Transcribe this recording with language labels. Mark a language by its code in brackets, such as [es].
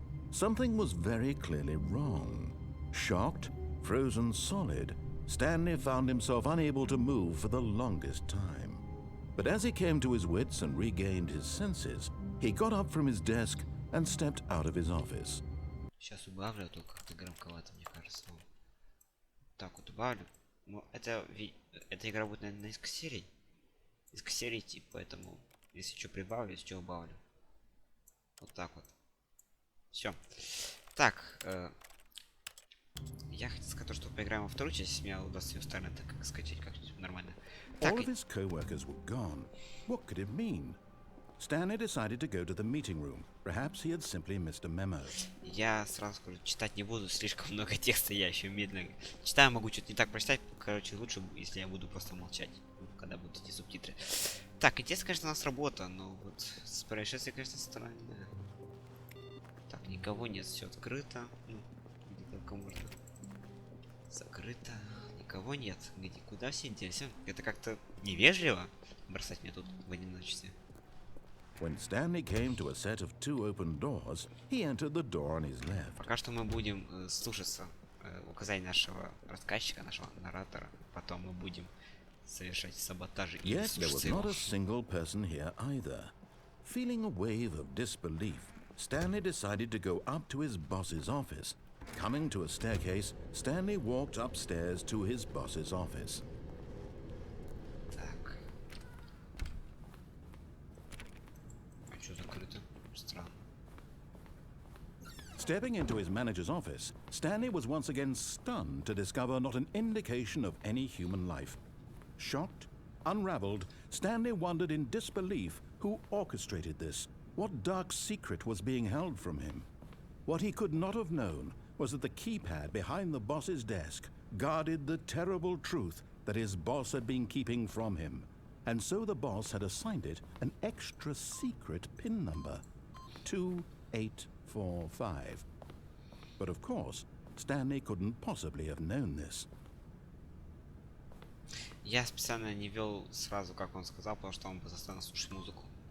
[en] Something was very clearly wrong. Shocked, frozen solid, Stanley found himself unable to move for the longest time. But as he came to his wits and regained his senses, he got up from his desk and stepped out of his office. [ru] Сейчас убавлю, а то как-то громковато, мне кажется. Так вот убавлю. Ну, эта игра будет, наверное, на несколько серий. Несколько серий, типа, поэтому если что прибавлю, если что убавлю. Вот так вот. Все. Так, я хотел сказать, что поиграем во вторую часть, если мне удастся ее старым так как скачать как-нибудь нормально. [en] All of his co-workers were gone. What could it mean? Stanley decided to go to the meeting room. Perhaps he had simply missed a memo. [ru] Я сразу скажу, читать не буду, слишком много текста, я еще медленно читаю, могу что-то не так прочитать. Короче, лучше, если я буду просто молчать, когда будут эти субтитры. Так, интересно, конечно, у нас работа, но вот с происшествием, конечно, странно. Так, никого нет, все открыто. Ну, где только можно. Закрыто. Никого нет. Где, куда все делись? Это как-то невежливо бросать меня тут в одиночестве. [en] When Stanley came to a set of 2 open doors, he entered the door on his left. [ru] Пока что мы будем слушаться указаний нашего рассказчика, нашего наратора. Потом мы будем совершать саботажи и [en] Yet there was [ru] слушаться его. [en] not a single person here either. Feeling a wave of disbelief, Stanley decided to go up to his boss's office. Coming to a staircase, Stanley walked upstairs to his boss's office. [ru] Так. А что закрыто? Странно. [en] Stepping into his manager's office, Stanley was once again stunned to discover not an indication of any human life. Shocked, unraveled, Stanley wondered in disbelief who orchestrated this, what dark secret was being held from him. What he could not have known was that the keypad behind the boss's desk guarded the terrible truth that his boss had been keeping from him. And so the boss had assigned it an extra secret PIN number, 2845. But of course, Stanley couldn't possibly have known this. [ru] Я специально не вел сразу, как он сказал, потому что он бы заставил слушать музыку.